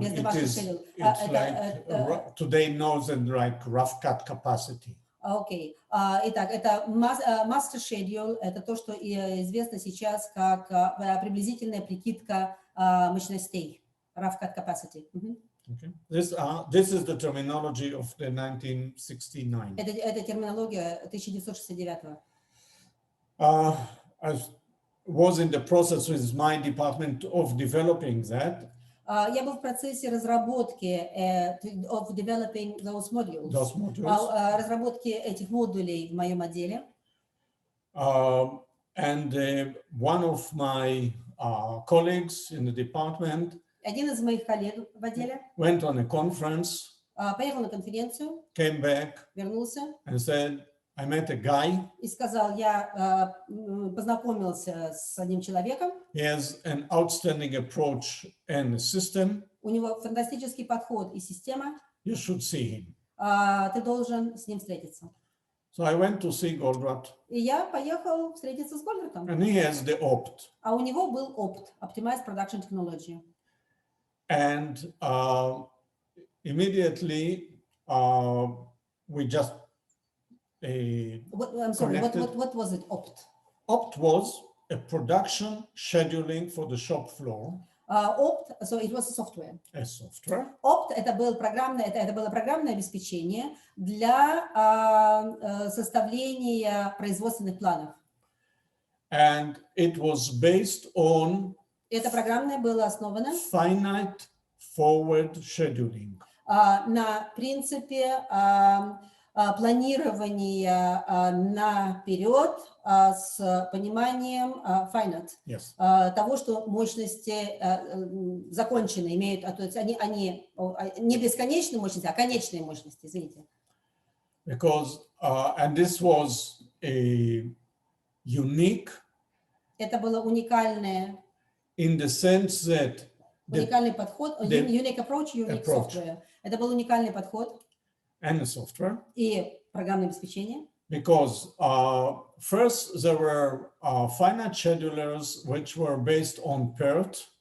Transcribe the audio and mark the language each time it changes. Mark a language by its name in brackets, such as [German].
[English] It's like today knows and like rough cut capacity. [Russian] Окей. Итак, это master schedule, это то, что известно сейчас как приблизительная прикидка мощностей, [English] rough cut capacity. Okay. This is the terminology of the 1969. [Russian] Это терминология 1969. [English] I was in the process with my department of developing that. [Russian] Я был в процессе разработки [English] of developing those modules. [Russian] Разработки этих модулей в моем отделе. [English] And one of my colleagues in the department [Russian] Один из моих коллег в отделе [English] went on a conference, [Russian] поехал на конференцию, [English] came back, [Russian] вернулся [English] and said, I met a guy. [Russian] И сказал, я познакомился с одним человеком. [English] He has an outstanding approach and system. [Russian] У него фантастический подход и система. [English] You should see him. [Russian] Ты должен с ним встретиться. [English] So I went to see Goldratt. [Russian] И я поехал встретиться с Голдратом. [English] And he has the OPT. [Russian] А у него был OPT, Optimized Production Technology. [English] And immediately we just I'm sorry, what was it, OPT? OPT was a production scheduling for the shop floor. OPT, so it was a software. A software. [Russian] OPT это было программное обеспечение для составления производственных планов. [English] And it was based on [Russian] Это программное было основано [English] finite forward scheduling. [Russian] На принципе планирования наперед с пониманием finite, [English] Yes. [Russian] того, что мощности закончены, имеют, то есть они не бесконечные мощности, а конечные мощности, извините. [English] Because and this was a unique. [Russian] Это было уникальное. [English] In the sense that [Russian] уникальный подход, [English] unique approach, unique software. [Russian] Это был уникальный подход. [English] And the software. [Russian] И программное обеспечение. [English] because first there were finite schedulers which were based on PERT.